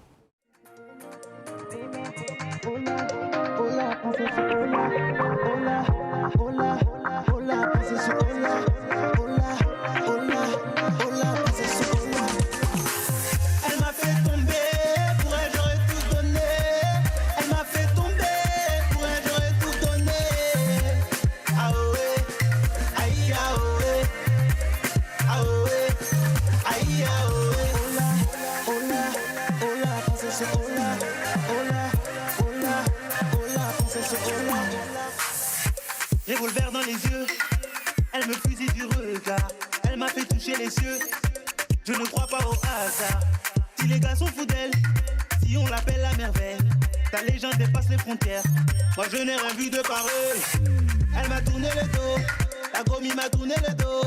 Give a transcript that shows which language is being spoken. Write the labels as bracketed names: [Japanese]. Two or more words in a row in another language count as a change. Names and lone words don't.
[French] Elle m'a fait tomber, pour elle j'aurais tout donné. Elle m'a fait tomber, pour elle j'aurais tout donné. Ah ouais, aïe ah ouais, ah ouais, aïe ah ouais. [Spanish] Hola, hola, princesse hola, hola, hola, hola, princesse hola. [French] Revolver dans les yeux, elle me fusille du regard. Elle m'a fait toucher les cieux. Je ne crois pas au hasard. Si les gars sont fous d'elle, si on l'appelle la merveille, ta légende dépasse les frontières. Moi je n'ai rien vu de pareil. Elle m'a tourné le dos, la gommie m'a tourné le dos.